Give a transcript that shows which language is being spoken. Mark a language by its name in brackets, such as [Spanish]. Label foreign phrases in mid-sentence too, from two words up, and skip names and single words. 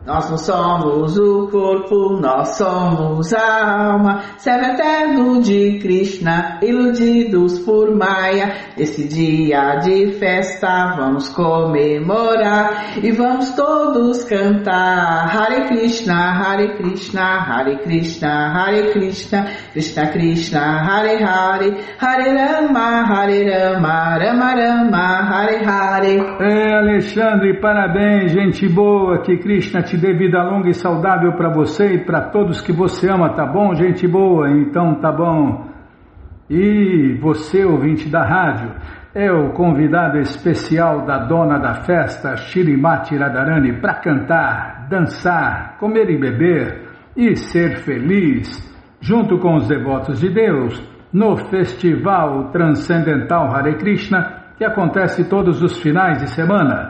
[Portuguese] Nós não somos o corpo, nós somos a alma, servo eterno de Krishna, iludidos por Maya. Esse dia de festa vamos comemorar e vamos todos cantar [Sanskrit] हरे कृष्ण हरे कृष्ण हरे कृष्ण हरे कृष्ण कृष्ण कृष्ण हरे हरे हरे राम राम राम हरे हरे. [Portuguese] Alexandre, parabéns, gente boa, que Krishna te dê vida longa e saudável para você e para todos que você ama, tá bom, gente boa? Então tá bom. E você, ouvinte da rádio, é o convidado especial da dona da festa, Shrimati Radharani, para cantar, dançar, comer e beber e ser feliz, junto com os devotos de Deus, no Festival Transcendental Hare Krishna, que acontece todos os finais de semana.